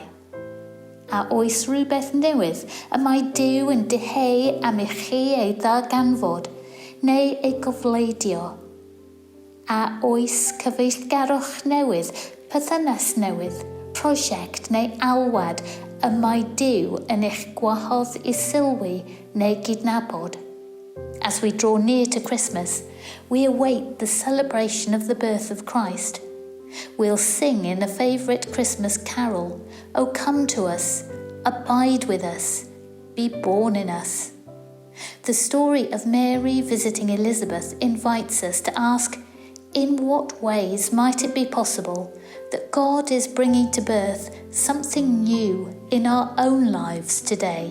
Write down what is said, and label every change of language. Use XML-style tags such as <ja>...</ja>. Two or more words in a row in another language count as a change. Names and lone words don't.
<cy>A oes rhywbeth newydd y mae Duw yn deheu am i chi ei ddarganfod neu ei gofleidio? A oes cyfeillgarwch newydd, perthynas newydd, prosiect neu alwad y mae Duw yn eich gwahodd i sylwi neu gydnabod?</cy> <en>As we draw near to Christmas, we await the celebration of the birth of Christ. We'll sing in a favourite Christmas carol, "O come to us, abide with us, be born in us." The story of Mary visiting Elizabeth invites us to ask, in what ways might it be possible that God is bringing to birth something new in our own lives today?</en>